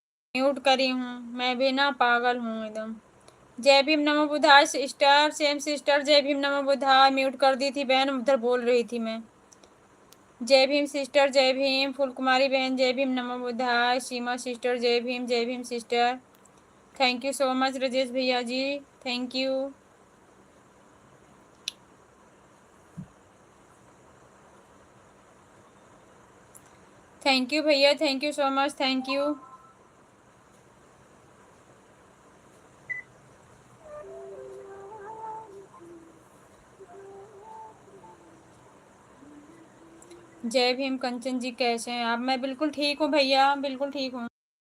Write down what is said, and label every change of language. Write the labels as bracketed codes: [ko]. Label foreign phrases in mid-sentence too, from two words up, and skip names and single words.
[hi] म्यूट करी हूँ, मैं भी ना पागल हूँ एकदम। जय भीम नमो बुधाय सिस्टर, [en] same sister, [hi] जय भीम नमो बुधाय। म्यूट कर दी थी बहन, उधर बोल रही थी मैं। जय भीम सिस्टर, जय भीम। फूल कुमारी बहन जय भीम नमो बुधाय। सीमा सिस्टर जय भीम सिस्टर। [en] thank you so much राजेश [hi] भैया जी, [en] thank you. thank you भैया, thank you so much, thank you. [hi] जय भीम कंचन जी, कैसे हैं आप? मैं बिल्कुल ठीक हूँ भैया, बिल्कुल ठीक हूँ।